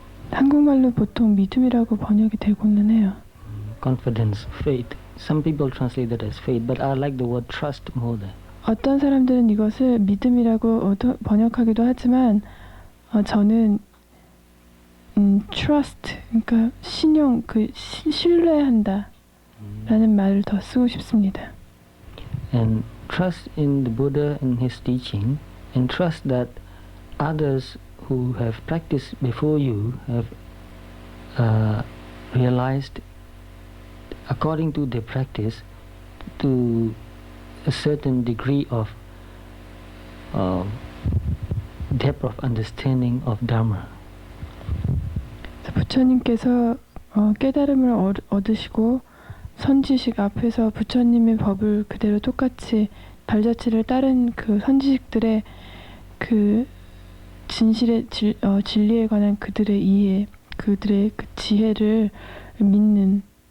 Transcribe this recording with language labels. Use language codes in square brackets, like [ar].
[ko] 한국말로 보통 믿음이라고 번역이 되고는 해요. [en] Confidence, faith. Some people translate that as faith, but I like the word trust more than. [ko] 어떤 사람들은 이것을 믿음이라고 번역하기도 하지만 저는 trust, 그러니까 신용, 신뢰한다라는 말을 더 쓰고 싶습니다. [en] And trust in the Buddha and his teaching, and trust that others who have practiced before you have realized according to their practice to a certain degree of depth of understanding of Dharma. [ko] 부처님께서 깨달음을 얻으시고 선지식 앞에서 부처님의 법을 그대로 똑같이 발자취를 따른 그 선지식들의 그 진실의 진리에 관한 그들의 이해, 그들의 그 지혜를 믿는.